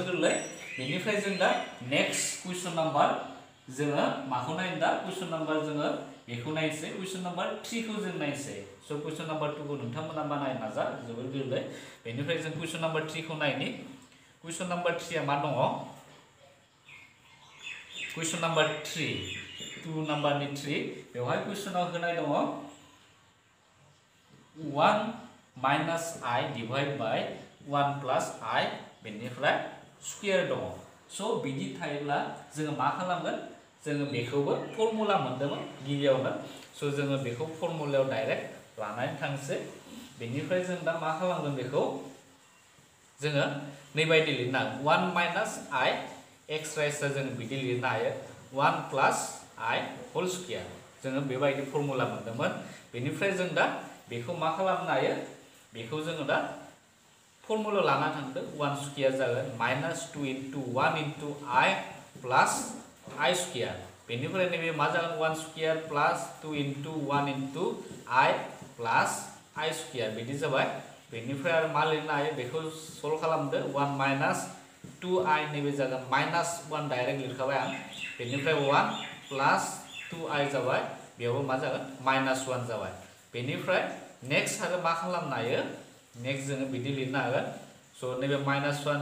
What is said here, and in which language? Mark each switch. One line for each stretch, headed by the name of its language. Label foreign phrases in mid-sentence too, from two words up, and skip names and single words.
Bodo: गोरलै बेनिफ्राय जों दा
English: next question number
Bodo: जोङो माखौ नायनो दा
English: question number
Bodo: जोङो बेखौ नायनोसै
English: question number 3
Bodo: खौ जों नायनोसै स'
English: question number 2
Bodo: खौ नोंथांमोना बानायनो नाजा जोबोर गोरलै बेनिफ्राय जों
English: question number 3
Bodo: खौ नायनि
English: question number 3
Bodo: आ मा दङ
English: question number 3 2 number
Bodo: 3 बेवहाय कुइसनाव होनाय दङ
English: 1 minus i divide by 1 plus i
Bodo: बेनिफ्राय स्क्वायर दङ स' बिदि थायोब्ला जोङो मा खालामगोन जोङो बेखौबो फर्मुला मोनदोंमोन गिबियावनो स' जोङो बेखौ फर्मुलायाव डाइरेक्ट लानानै थांसै बेनिफ्राय जों दा मा खालामगोन बेखौ जोङो नैबायदि लिरना
English: 1 minus i extra
Bodo: जोङो बिदि लिरनो हायो
English: 1 plus i whole square
Bodo: जोङो बेबायदि फर्मुला मोनदोंमोन बेनिफ्राय जों दा बेखौ मा खालामनो हायो बेखौ जोङो दा फर्मुला लाना थांदो
English: 1 square
Bodo: जागोन
English: minus 2 into 1 into i plus i square
Bodo: बेनिफ्राय नैबे मा जागोन
English: 1 square plus 2 into 1 into i plus i square
Bodo: बिदि जाबाय बेनिफ्राय आरो मा लिरनो हायो बेखौ सल्व खालामदो
English: 1 minus 2i
Bodo: नैबे जागोन
English: minus 1
Bodo: डाइरेक्ट लिरखाबाय आं बेनिफ्राय
English: 1 plus 2i
Bodo: जाबाय बेयावबो मा जागोन
English: minus 1
Bodo: जाबाय बेनिफ्राय नेक्स्ट आरो मा खालामनो हायो नेक्स्ट जोङो बिदि लिरनो हागोन स' नैबे
English: minus 1